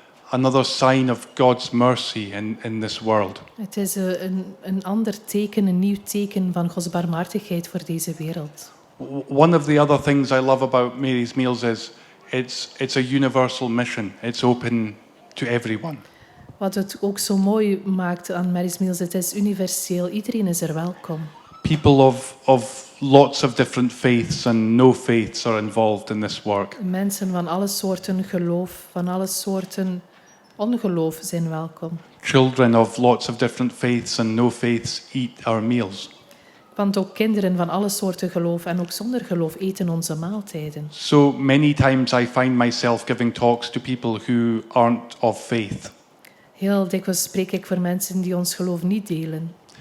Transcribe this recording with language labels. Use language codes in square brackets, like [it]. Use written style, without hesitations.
[en] Another sign of God's mercy in this world. [nl] Het is een ander teken, een nieuw teken van Gods barmhartigheid voor deze wereld. [en] One of the other things I love about Mary's Meals is it's a universal mission. It's open to everyone. [nl] Wat het ook zo mooi maakt aan Mary's Meals, het is universeel. Iedereen is er welkom. [en] People of lots of different faiths and no faiths are involved in this work. [nl] Mensen van alle soorten geloof, van alle soorten ongeloof zijn welkom. [en] Children of lots of different faiths and no faiths eat our meals. [nl] Want ook kinderen van alle soorten geloof en ook zonder geloof eten onze maaltijden. [en] So many times I find myself giving talks to people who aren't of faith. [nl] Heel dikwijls spreek ik voor mensen die ons geloof niet delen.